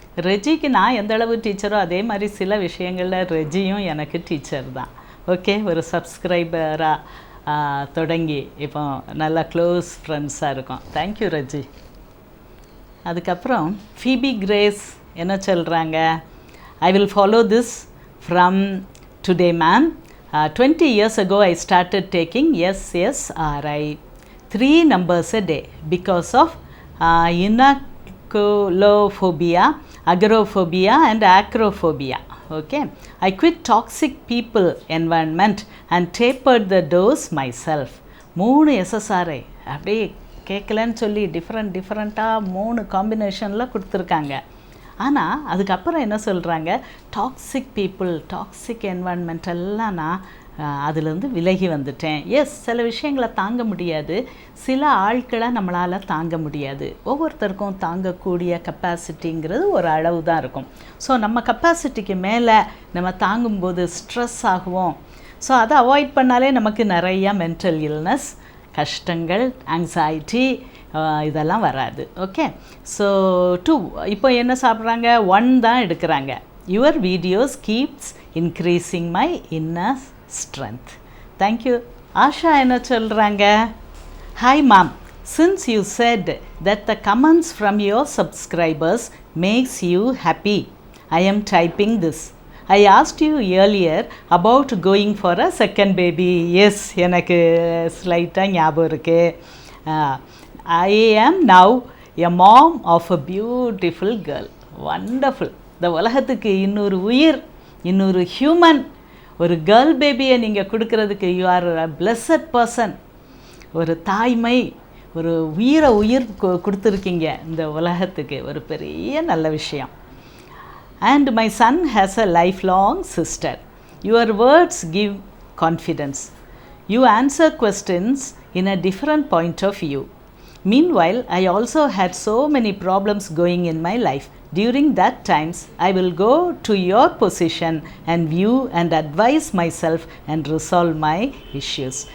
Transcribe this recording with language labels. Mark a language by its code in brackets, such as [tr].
[ta] ரெஜிக்கு நான் எந்த அளவு டீச்சரோ அதே மாதிரி சில விஷயங்களில் ரெஜியும் எனக்கு டீச்சர் தான். ஓகே, ஒரு சப்ஸ்கிரைபராக தொடங்கி இப்போ நல்லா க்ளோஸ் ஃப்ரெண்ட்ஸாக இருக்கோம். தேங்க்யூ ரெஜி. அதுக்கப்புறம் ஃபீபி கிரேஸ் என்ன சொல்கிறாங்க? [en] I will follow this from today ma'am. 20 years ago I started taking SSRI 3 numbers a day because of inoculophobia, agoraphobia and acrophobia. Okay, I quit toxic people environment and tapered the dose myself. [ta] 3 SSRI அப்படியே கேட்கலன்னு சொல்லி டிஃப்ரெண்ட்டாக 3 காம்பினேஷனில் கொடுத்துருக்காங்க. ஆனால் அதுக்கப்புறம் என்ன சொல்கிறாங்க? டாக்ஸிக் பீப்புள், டாக்ஸிக் என்வாயன்மெண்ட் எல்லாம் நான் அதுலேருந்து விலகி வந்துட்டேன். எஸ், சில விஷயங்களை தாங்க முடியாது, சில ஆட்களை நம்மளால் தாங்க முடியாது. ஒவ்வொருத்தருக்கும் தாங்கக்கூடிய கெப்பாசிட்டிங்கிறது ஒரு அளவு தான் இருக்கும். ஸோ நம்ம கெப்பாசிட்டிக்கு மேலே நம்ம தாங்கும்போது ஸ்ட்ரெஸ் ஆகுவோம். ஸோ அதை அவாய்ட் பண்ணாலே நமக்கு நிறையா மென்டல் இல்னஸ், கஷ்டங்கள், ஆங்ஸைட்டி இதெல்லாம் வராது. ஓகே, ஸோ 2 இப்போ என்ன சாப்பிட்றாங்க? 1 தான் எடுக்கிறாங்க. [en] Your videos keeps increasing my inner strength. [ta] Thank you. Asha என்ன சொல்கிறாங்க? [en] Hi ma'am, since you said that the comments from your subscribers makes you happy, I am typing this. I asked you earlier about going for a second baby. [ta] Yes, எனக்கு ஸ்லைட்டாக ஞாபகம் இருக்குது. [en] I am now a mom of a beautiful girl. Wonderful. [ta] இந்த உலகத்துக்கு இன்னொரு உயிர், இன்னொரு human, ஒரு girl பேபியை நீங்கள் கொடுக்கறதுக்கு [en] You are a blessed person. [ta] ஒரு தாய்மை, ஒரு உயிர் கொடுத்துருக்கீங்க இந்த உலகத்துக்கு. ஒரு பெரிய நல்ல விஷயம். [en] And my son has a lifelong sister. Your words give confidence. You answer questions in a different point of view. Meanwhile, I also had so many problems going in my life. During that times, I will go to your position and view and advise myself and resolve my issues.